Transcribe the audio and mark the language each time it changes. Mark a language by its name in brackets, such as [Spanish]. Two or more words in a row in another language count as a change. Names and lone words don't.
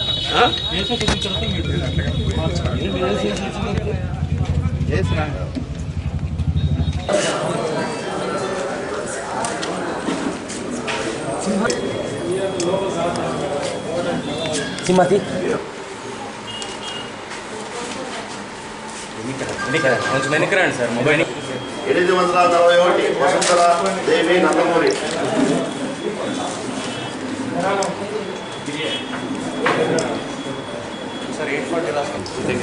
[Indonesian] Mati. Ini kan, cuma ini keren sir, mobile ini. 841 వసుంధర దేవి నందమూరి. [English] Sir, 840 last one.